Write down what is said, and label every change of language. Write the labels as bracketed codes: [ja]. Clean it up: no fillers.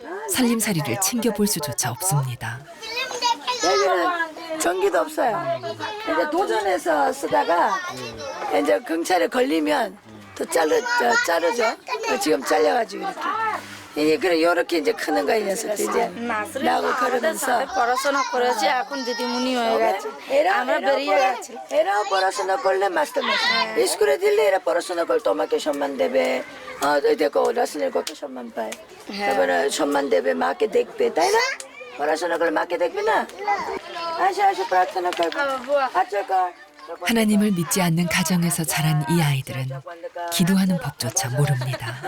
[ko] 살림살이를 챙겨볼 수조차 없습니다. 여기는 전기도 없어요. 이제 도전해서 쓰다가 이제 경찰에 걸리면 또 자르죠. 지금 잘려가지고 이렇게. 그래 요렇게 이제 크는 거야 이 녀석들 이제 나하고 걸으면서 [bn] পড়াশোনা করেছি এখন দিদিমণি হয়ে গেছে আমরা বেরিয়ে গেছি এরা পড়াশোনা করলে মাস্টার স্কুলে দিলে এরা পড়াশোনা করলে তোমাকে সম্মান দেবে দেখো রাসনের কত সম্মান পায় তারপরে সম্মান দেবে মাকে দেখবে তাই না পড়াশোনা করলে মাকে দেখবে না আসো আসো প্রার্থনা করবো আচ্ছা কর [ko] 하나님을 믿지 않는 가정에서 자란 이 아이들은 기도하는 법조차 모릅니다.